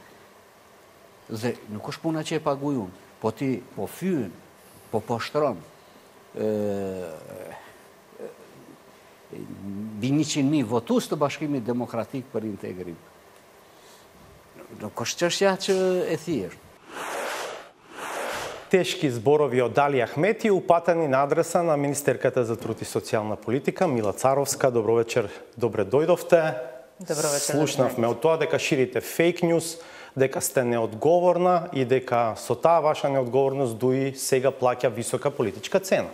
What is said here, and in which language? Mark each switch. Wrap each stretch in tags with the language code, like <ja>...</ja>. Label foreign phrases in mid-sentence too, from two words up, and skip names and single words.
<sq>Dhe nuk është puna që e paguaj unë, po ti po fyen, po poshtron mbi 100.000 votues të Bashkimit Demokratik për Integrim. Nuk është çështja që e thjesht.</sq> <mk>Тешки зборови од Али Ахмети упатени на адреса на министерката за труд и социјална политика Мила Царовска. Добро вечер, добре дојдовте. Добро вечер. Слушнавме од тоа дека ширите</mk> <en>fake news,</en> <mk>дека сте неодговорна и дека со таа ваша неодговорност ДУИ сега плаќа висока политичка цена.</mk>